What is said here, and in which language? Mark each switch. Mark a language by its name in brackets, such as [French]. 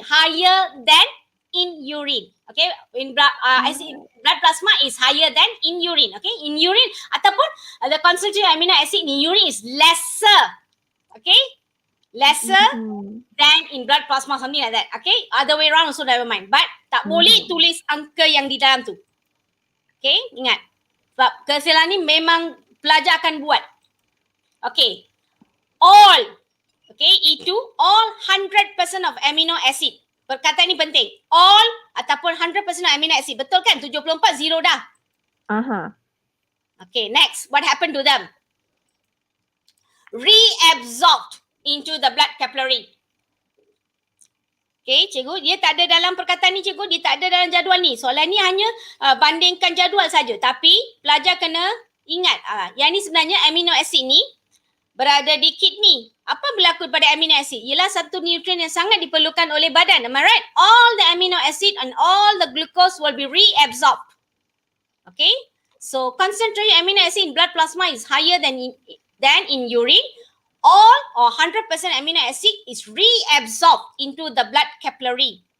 [English] Higher than in urine. Okay. In blood plasma is higher than in urine. Okay. In urine [Malay] ataupun [English] the concentration amino acid in urine is lesser. Okay. Lesser than in blood plasma, something like that. Okay. Other way around also never mind. [Malay] But tak boleh tulis angka yang di dalam tu. Okay. Ingat. Sebab kesalahan ni memang pelajar akan buat. Okay. [English] All, okay, [Malay] itu [English] all 100% of amino acid. [Malay] Perkataan ni penting. [English] All ataupun 100% of amino acid. [Malay] Betul kan? [English] 74, 0 [Malay] dah. [English] Okay, next. What happened to them? Reabsorbed into the blood capillary. [Malay] Okay, cikgu, dia tak ada dalam perkataan ni, cikgu. Dia tak ada dalam jadual ni. Soalan ni hanya bandingkan jadual saja. Tapi pelajar kena ingat, yang ni sebenarnya amino acid ni berada di kidney. Apa berlaku pada amino acid? Ialah satu nutrien yang sangat diperlukan oleh badan. [English] Am I right? All the amino acid and all the glucose will be reabsorbed. Okay? So concentration amino acid in blood plasma is higher than in urine. All or 100% amino acid is reabsorbed into the blood capillary.